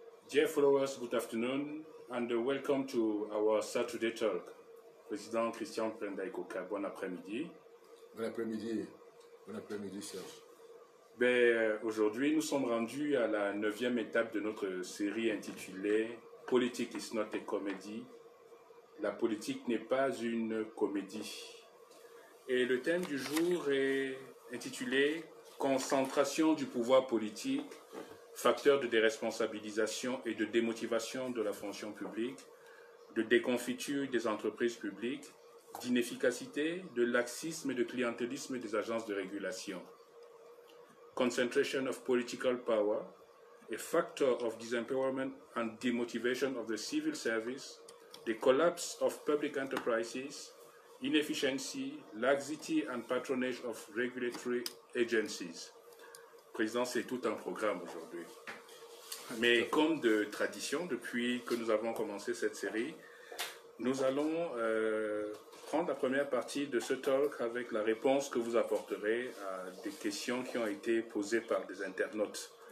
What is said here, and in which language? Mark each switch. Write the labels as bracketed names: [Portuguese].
[English] Dear followers, good afternoon and welcome to our Saturday talk. [French] Président Christian Prendaikoka, bon après-midi. Bon après-midi. Bon après-midi, Serge. Aujourd'hui, nous sommes rendus à la 9e étape de notre série intitulée « [English] Politics is not a comedy ». [French] La politique n'est pas une comédie. Et le thème du jour est intitulé « Concentration du pouvoir politique, facteur de déresponsabilisation et de démotivation de la fonction publique, de déconfiture des entreprises publiques, d'inefficacité, de laxisme et de clientélisme des agences de régulation. [English] Concentration of political power, a factor of disempowerment and demotivation of the civil service, the collapse of public enterprises, inefficiency, laxity and patronage of regulatory agencies. [French] Président, c'est tout un programme aujourd'hui. Mais comme de tradition, depuis que nous avons commencé cette série, nous allons prendre la première partie de ce talk avec la réponse que vous apporterez à des questions qui ont été posées par des internautes.